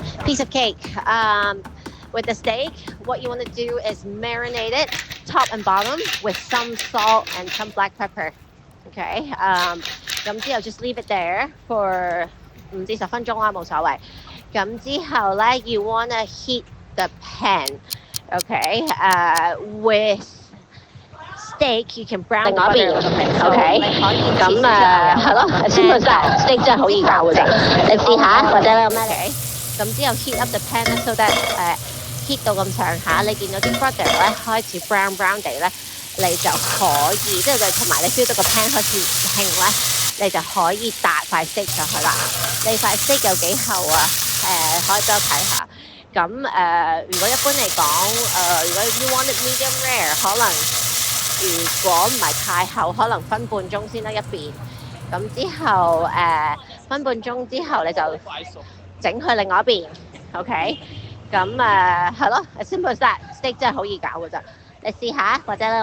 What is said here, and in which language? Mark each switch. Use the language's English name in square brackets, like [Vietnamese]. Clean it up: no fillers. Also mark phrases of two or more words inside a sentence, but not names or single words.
[English] piece of cake. With the steak, what you want to do is marinate it top and bottom with some salt and some black pepper. [Cantonese] Okay. 咁之後 [English] just leave it there for [Cantonese] 5至10分鐘啦，冇所謂。咁之後咧 ， [English] you wanna heat the pan. Okay. With steak, you can brown [Cantonese] 另外一邊 ，OK，咁係咯 ， [English] simple steak [Cantonese] 真係好易搞嘅啫，你試下或者有咩嚟？咁之後 [English] heat up the pan [Cantonese] 咧， [English] so that heat [Cantonese] 到咁上下，你見到啲 butter 咧開始 brown 地咧，你就可以，即係同埋你 feel 到個 pan 開始興咧，你就可以搭塊 steak 上去啦。你塊 steak 有幾厚啊？可以俾我睇下。咁如果一般嚟講，如果 [English] you want it medium rare， [Cantonese] 可能如果唔係太厚，可能分半鐘先得一邊。咁之後分半鐘之後，你就整去另外一邊。OK。咁係咯， [English] simple as that， [Cantonese] steak 真係好易搞㗎咋，你試下或者